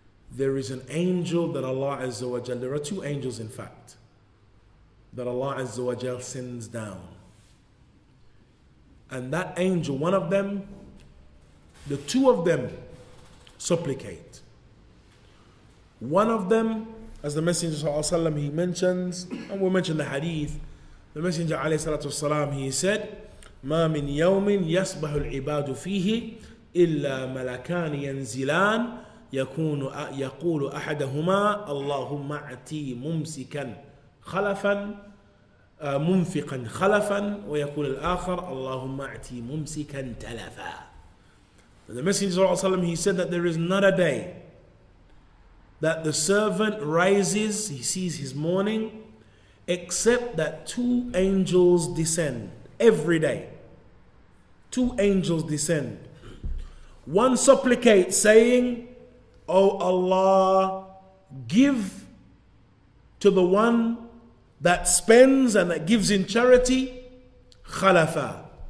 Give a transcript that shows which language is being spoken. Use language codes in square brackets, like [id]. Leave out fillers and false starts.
[en] there is an angel that Allah Azza wa Jal, there are two angels in fact, that Allah Azza wa Jal sends down. And that angel, one of them, the two of them supplicate. One of them, as the Messenger ﷺ, he mentions, and we'll mention the hadith, the Messenger ﷺ, he said, [ar] ما من يوم يصبح العباد فيه إلا ملكان ينزلان يقول أحدهما اللهم أعطي ممسكا خلفا منفقا خلفا ويقول الآخر اللهم أعطي ممسكا تلفا. [en] The Messenger ﷺ, he said that there is not a day that the servant rises, he sees his morning, except that two angels descend every day. Two angels descend. One supplicates saying, "O Allah, give to the one that spends and that gives in charity, khalafa.